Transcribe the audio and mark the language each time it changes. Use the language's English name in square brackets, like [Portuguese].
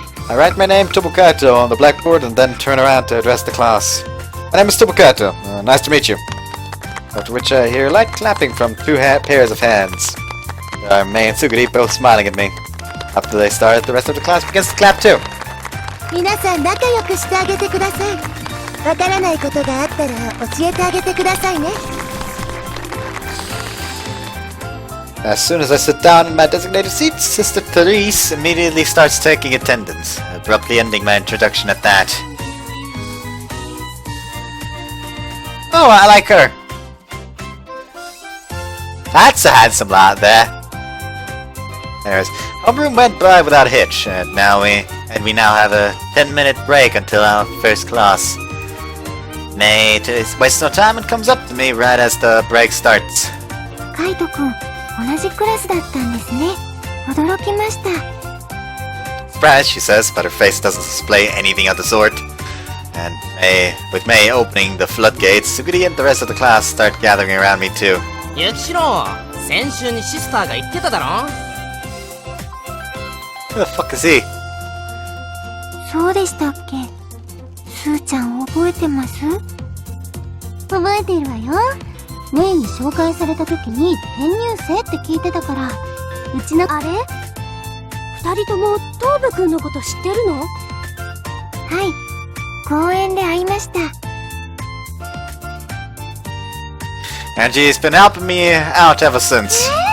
[English] I write my name Tobukato on the blackboard and then turn around to address the class. My name is Tobukato. Nice to meet you. After which I hear light clapping from two pairs of hands. There are Mei and Suguri both smiling at me. After they start, the rest of the class begins to clap too. [Japanese] 皆さん仲良くしてあげてください。わからないことがあったら教えてあげてくださいね。 [English] As soon as I sit down in my designated seat, Sister Therese immediately starts taking attendance, abruptly ending my introduction at that. Oh, I like her. That's a handsome lad there. Anyways, homeroom went by without a hitch, and we now have a 10-minute break until our first class. May wastes no time and comes up to me right as the break starts. [Japanese] Kaito-kun, 同じクラスだったんですね。驚きました。 [English] Surprise, she says, but her face doesn't display anything of the sort. And with May opening the floodgates, Suguri and the rest of the class start gathering around me too. [Japanese] ユキシロン、先週にシスターが言ってただろ。 [English] Who the fuck is he? [Japanese] そうでしたっけ。スーちゃん覚えてます？覚えているわよ。メイに紹介された時に転入生って聞いてたから、うちのあれ？二人とも東部くんのこと知ってるの？はい、公園で会いました。 [English] And she's been helping me out ever since.